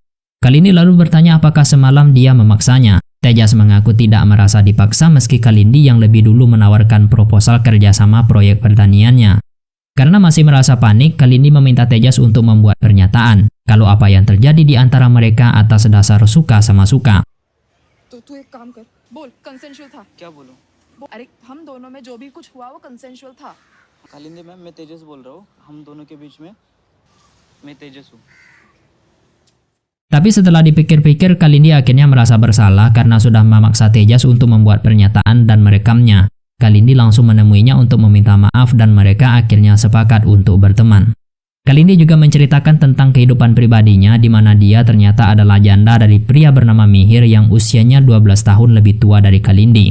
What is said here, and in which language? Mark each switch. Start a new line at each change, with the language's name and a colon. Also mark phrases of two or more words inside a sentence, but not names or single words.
Indonesian: Kalindi lalu bertanya apakah semalam dia memaksanya. Tejas mengaku tidak merasa dipaksa meski Kalindi yang lebih dulu menawarkan proposal kerjasama proyek pertaniannya. Karena masih merasa panik, Kalindi meminta Tejas untuk membuat pernyataan kalau apa yang terjadi di antara mereka atas dasar suka sama suka.
Hindi: तू एक काम कर, बोल कंसेंशुअल था। क्या बोलूं? अरे हम दोनों में जो भी कुछ हुआ वो कंसेंशुअल था। कालिंदी मैम, मैं तेजस बोल रहा हूँ। हम दोनों के बीच में मैं तेजस हूँ।
Indonesian: Tapi setelah dipikir-pikir, Kalindi akhirnya merasa bersalah karena sudah memaksa Tejas untuk membuat pernyataan dan merekamnya. Kalindi langsung menemuinya untuk meminta maaf dan mereka akhirnya sepakat untuk berteman. Kalindi juga menceritakan tentang kehidupan pribadinya di mana dia ternyata adalah janda dari pria bernama Mihir yang usianya 12 tahun lebih tua dari Kalindi.